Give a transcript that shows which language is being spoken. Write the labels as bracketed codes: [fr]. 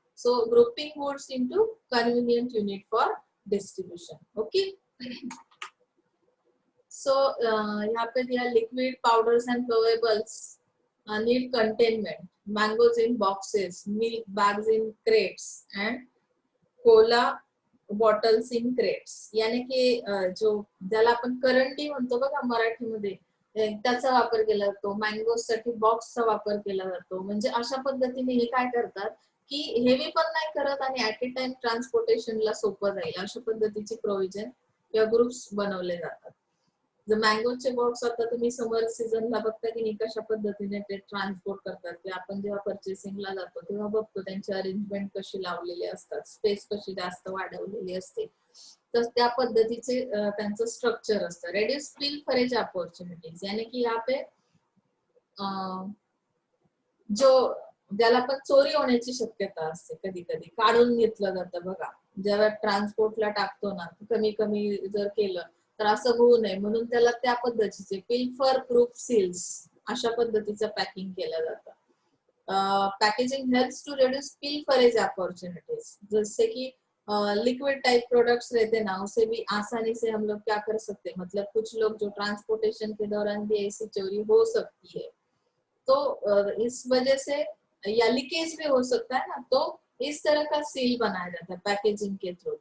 [en] So grouping goods into convenient unit for distribution. Okay, so [hi] यहाँ पे दिया [en] Liquid powders and flowables need containment, mangoes in boxes, milk bags in crates and cola bottles in crates. [hi] यानी की [mr] जो ज्याला आपण करंडी म्हणतो बघा मराठीमध्ये, त्याचा वापर केला जातो। मँगोज साठी बॉक्सचा वापर केला जातो। म्हणजे अशा पद्धतीने हे काय करतात की हेवी पण नाही करत आणि [en] at a time [mr] ट्रान्सपोर्टेशनला सोपं जाईल अशा पद्धतीचे प्रोव्हिजन किंवा ग्रुप्स बनवले जातात। जर मँगोचे बॉक्स आता तुम्ही समर सीझनला बघता की नाही कशा पद्धतीने ते ट्रान्सपोर्ट करतात, की आपण जेव्हा पर्चेसिंगला जातो तेव्हा बघतो त्यांची अरेंजमेंट कशी लावलेली असतात, स्पेस कशी जास्त वाढवलेली असते, तर त्या पद्धतीचे त्यांचं स्ट्रक्चर असतं। [en] reduce pilferage opportunities, [hi] यानी कि यहाँ पे जो [mr] ज्याला पण चोरी होण्याची शक्यता असते, कधी कधी काढून घेतलं जातं बघा, जेव्हा ट्रान्सपोर्टला टाकतो ना, कमी कमी जर केलं तर असं होऊ नये म्हणून त्याला त्या पद्धतीचे पिल्फर प्रूफ सील्स अशा पद्धतीचं पॅकिंग केलं जातं। [en] packaging helps to reduce pilferage opportunities, [mr] जसे की [hi] लिक्विड टाइप प्रोडक्ट्स रहते ना, उसे भी आसानी से हम लोग क्या कर सकते हैं, मतलब कुछ लोग जो ट्रांसपोर्टेशन के दौरान भी ऐसी चोरी हो सकती है, तो इस वजह से या लीकेज भी हो सकता है ना, तो इस तरह का सील बनाया जाता है पैकेजिंग के थ्रू।